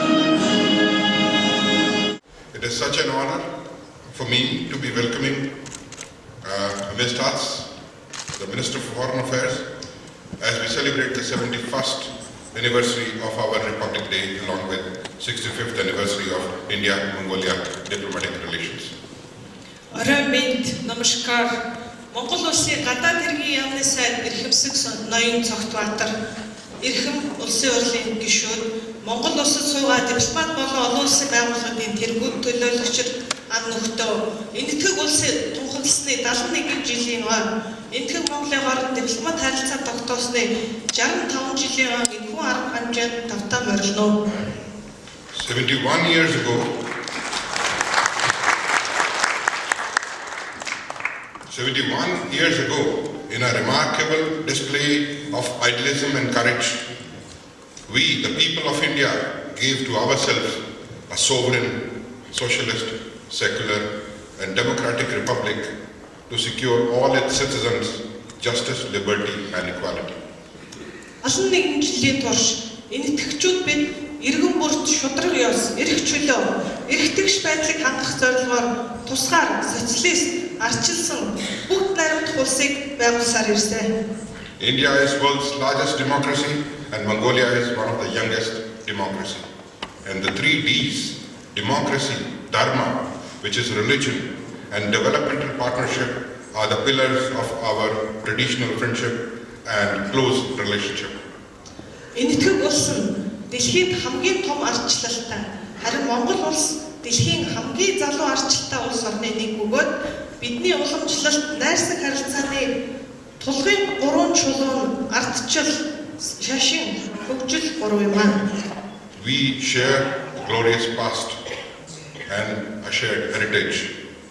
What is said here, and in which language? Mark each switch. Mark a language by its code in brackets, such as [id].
[en] It is such an honor for me to be welcoming amidst us, the Minister for Foreign Affairs, as we celebrate the 71st anniversary of our Republic Day along with 65th anniversary of India-Mongolia diplomatic relations. [mn] Орой мэд нмскар. Монгол улсын гадаад хэргийн яамны сайд эрхэмсэг ноён Цогтбаатар, эрхэм улсын хурлын гишүүд, Монгол улсад суугаад дипломат болон олон улсын байгууллагын тэргүүд төлөөлөгч ан нөхдөө энэтхэг улсын тунхагласны 71 жилийн энэтхэг Монголын хооронд дипломат харилцаа тогтоосны 65 жилийн энэхүү арга хэмжээнд тавтаа морилно. [en] 71 years ago, 71 years ago, in a remarkable display of idealism and courage, we, the people of India, gave to ourselves a sovereign, socialist, secular and democratic republic to secure all its citizens justice, liberty and equality. [mn] Олон нэгэн жилийн турш энэтхэгчүүд бид иргэн бүрт шудраг ёс, эрх чөлөө, эрхтгш байдлыг хангах зорилгоор тусгаар социалист арчилсан бүгд найрамдах улсыг байгуулсаар ирсэн. [en] India is world's largest democracy and Mongolia is one of the youngest democracy. And the 3 Ds, democracy, dharma, which is religion, and developmental partnership are the pillars of our traditional friendship and close relationship. [mn] Энэтхэг улс нь дэлхийд хамгийн том ардчлалтай, харин Монгол улс дэлхийн хамгийн залуу ардчлалтай улс орны нэг бөгөөд бидний уламжлалт, найрсаг харилцааны тулгын 3 чулуун ардчил, шашин, хөгжил 3 юм аа. [en] We share a glorious past and a shared heritage